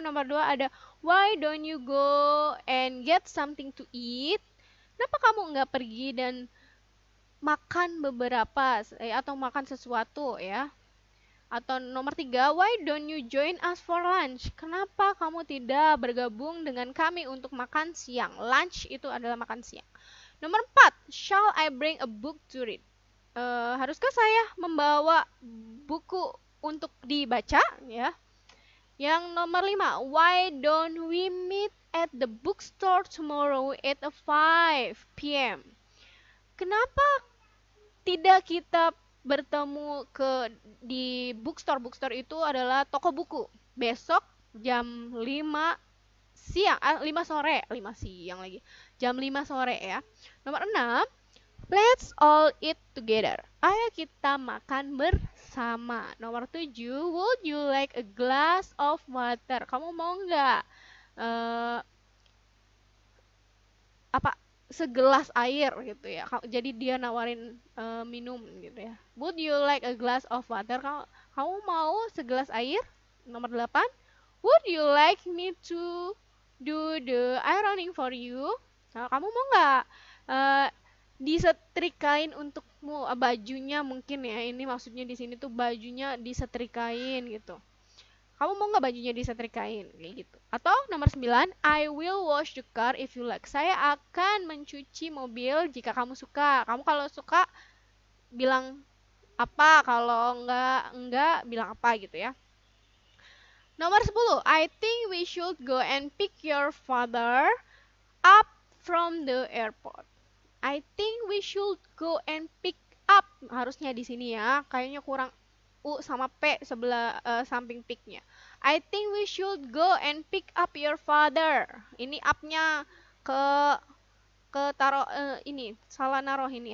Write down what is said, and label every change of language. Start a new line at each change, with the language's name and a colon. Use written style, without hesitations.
Indonesian: Nomor 2 ada
English: why don't you go and get something to eat?
Indonesian: Kenapa kamu nggak pergi dan makan beberapa atau makan sesuatu ya? Atau nomor 3,
English: why don't you join us for lunch?
Indonesian: Kenapa kamu tidak bergabung dengan kami untuk makan siang? Lunch itu adalah makan siang. Nomor 4,
English: shall I bring a book to read?
Indonesian: Haruskah saya membawa buku untuk dibaca ya? Yang nomor 5,
English: why don't we meet at the bookstore tomorrow at 5 p.m.?
Indonesian: Kenapa tidak kita bertemu di bookstore? Bookstore itu adalah toko buku. Besok jam 5 siang, 5 sore, 5 siang lagi. Jam 5 sore ya. Nomor 6,
English: let's all eat together.
Indonesian: Ayo kita makan bersama. Nomor 7,
English: would you like a glass of water?
Indonesian: Kamu mau nggak segelas air gitu ya. Jadi dia nawarin minum gitu ya.
English: Would you like a glass of water?
Indonesian: Kamu mau segelas air? Nomor 8,
English: would you like me to do the ironing for you?
Indonesian: Nah, kamu mau nggak disetrikain untukmu bajunya mungkin ya. Ini maksudnya di sini tuh bajunya disetrikain gitu. Kamu mau nggak bajunya disetrikain kayak gitu? Atau nomor 9,
English: I will wash the car if you like.
Indonesian: Saya akan mencuci mobil jika kamu suka. Kamu kalau suka bilang apa, kalau enggak bilang apa gitu ya. Nomor 10,
English: I think we should go and pick your father up from the airport. I think we should go and pick up.
Indonesian: Harusnya di sini ya. Kayaknya kurang U sama P sebelah samping pick-nya.
English: I think we should go and pick up your father.
Indonesian: Ini up-nya ke taruh ini salah naruh ini.